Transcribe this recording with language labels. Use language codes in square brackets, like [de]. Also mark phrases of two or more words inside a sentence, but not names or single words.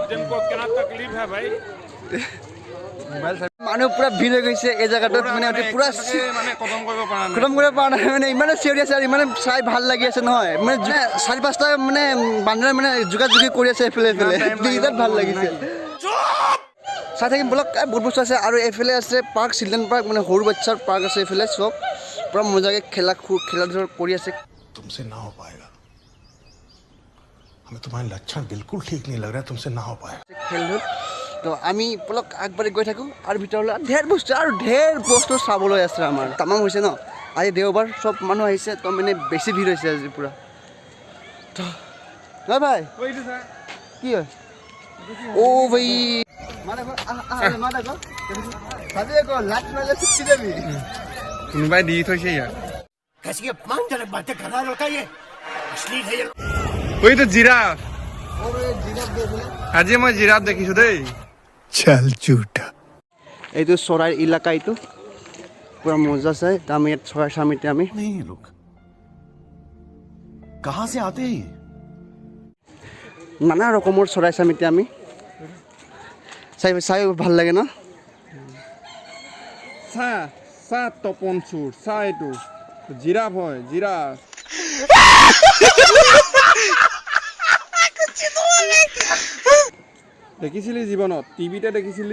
[as] মানুহ পুৰা ভিৰ হৈ গৈছে এই জেগাটোত মানে পুৰা খতম কৰিব পৰা নাই মানে ইমানে চিঞৰি আছে আৰু ইমানে চাই ভাল লাগি আছে নহয় মানে 4-5টা মানে বান্দৰে মানে যোগাযোগী কৰি আছে এইফালে বিৰাট ভাল লাগিছে চাই থাকিম বলক বহুত বস্তু আছে আৰু এইফালে আছে পাৰ্ক চিলড্ৰেন পাৰ্ক মানে সৰু বাচ্চাৰ পাৰ্ক আছে এইফালে চব পুৰা মজাকৈ খেলা ধূলা কৰি আছে [hi] तुमसे ना हो पाएगा हमें तुम्हारे लक्षण बिल्कुल ठीक नहीं लग रहा है तुमसे ना हो पाएगा [as] খেল ধূল তো আমি পলক আগবাঢ়ি গৈ থাকোঁ আৰু ভিতৰলৈ ঢেৰ বস্তু চাবলৈ আছে আমাৰ তামাম হৈছে ন আজি দেওবাৰ চব মানুহ আহিছে তো মানে বেছি ভিৰ হৈছে আজি পূৰা তো নহয় ভাই কি হয় অ' ভাই কোনোবাই দি থৈছে ইয়াত ওইটো জিৰাফ আজি মই জিৰাফ দেখিছোঁ দেই [hi] चल झूठा [as] এইটো চৰাইৰ ইলাকা এইটো পুৰা মজা চাই আমি ইয়াত চৰাই চাম এতিয়া আমি [hi] नहीं लोग कहाँ से आते हैं [as] নানা ৰকমৰ চৰাই চাম এতিয়া আমি চাই ভাল লাগে ন চাহ তপন চুৰ চাহ এইটো জিৰাফ হয় জিৰাফ দেখিছিলি জীৱনত টিভিতে দেখিছিলি